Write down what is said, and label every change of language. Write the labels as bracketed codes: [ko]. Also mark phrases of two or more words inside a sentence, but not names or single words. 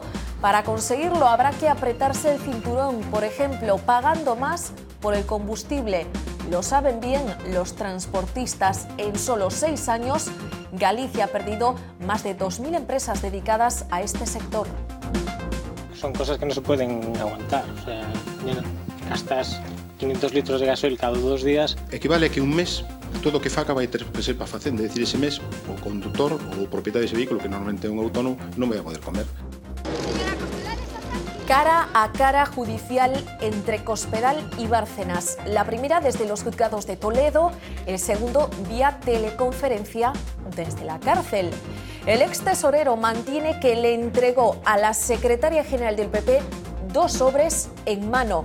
[es] Para conseguirlo habrá que apretarse el cinturón, por ejemplo, pagando más por el combustible. Lo saben bien los transportistas. En solo 6 años, Galicia ha perdido más de 2.000 empresas dedicadas a este sector. Son cosas que no se pueden aguantar. O sea, gastas 500 litros de gasoil cada 2 días. [gl] Equivale a que un mes todo o que faga vai ter que ser para facenda. É dicir, ese mes o conductor ou o propietario dese vehículo, que normalmente é un autónomo, non vai a poder comer. [es] Cara a cara judicial entre Cospedal y Bárcenas. La primera desde los juzgados de Toledo, el segundo vía teleconferencia desde la cárcel. El ex tesorero mantiene que le entregó a la secretaria general del PP 2 sobres en mano.